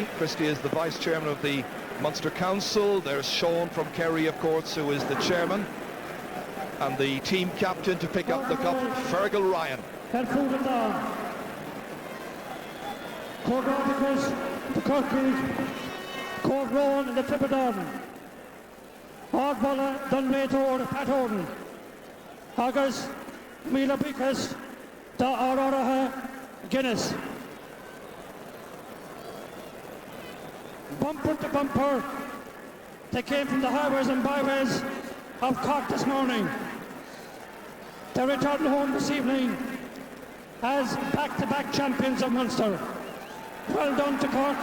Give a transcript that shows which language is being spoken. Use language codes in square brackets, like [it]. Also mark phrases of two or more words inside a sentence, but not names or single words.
[en] Christy is the vice chairman of the Munster Council. There's Sean from Kerry, of course, who is the chairman. And the team captain to pick up the cup, Fergal Ryan. Cork Articles, the Cork League, Cork Rowan and the Tipperary. Hogbolla, Dunrator, Pat Orden. Hoggers, Mila Bickas, Da Aroraha, Guinness. bumper to bumper. They came from the highways and byways of Cork this morning. They returned home this evening as back-to-back champions of Munster. Well done to Cork.